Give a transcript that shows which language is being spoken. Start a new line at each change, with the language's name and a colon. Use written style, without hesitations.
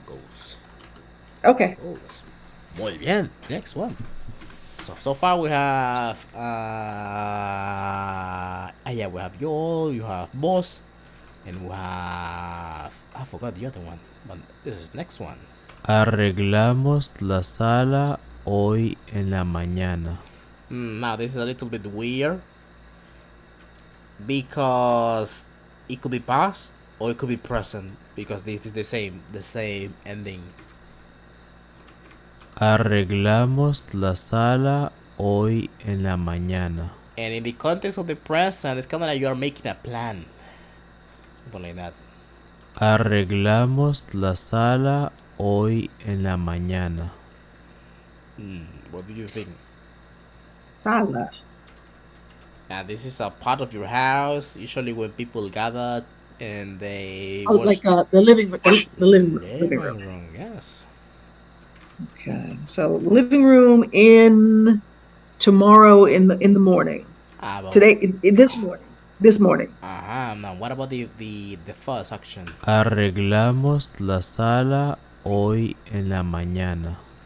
English: Goals. Okay.
Spanish: Muy bien.
English: Next one. So far we have yeah, we have you have boss, and we have, I forgot the other one, but this is next one.
Spanish: Arreglamos la sala hoy en la mañana.
English: Now this is a little bit weird because it could be past or it could be present, because this is the same ending.
Spanish: Arreglamos la sala hoy en la mañana.
English: And in the context of the present, it's kind of like you are making a plan. Something like that.
Spanish: Arreglamos la sala hoy en la mañana.
English: What do you think?
Spanish: Sala.
English: Now, this is a part of your house. Usually, when people gather and they Oh, watch like the living living room. room, yes. Okay. So living room in tomorrow in the morning. But Today this morning. This morning. Now, what about the first action?
Spanish: Arreglamos la sala hoy en la mañana.